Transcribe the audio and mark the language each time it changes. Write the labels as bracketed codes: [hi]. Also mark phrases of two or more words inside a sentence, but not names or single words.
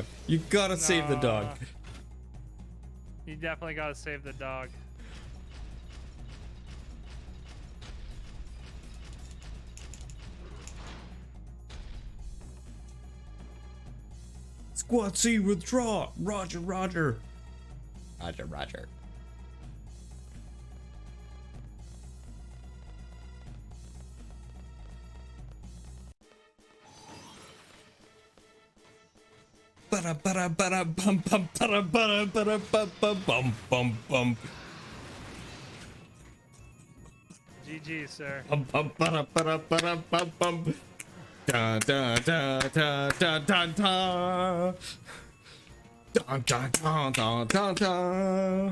[en] You gotta save the dog. You definitely gotta save the dog. Squad C withdraw. Roger, roger. Roger, roger. Bada bada bada bum bum bada bada bada bum bum bum bum. GG, sir. Bum bum bada bada bada bum bum. Da da da da da da da. Da da da da da da.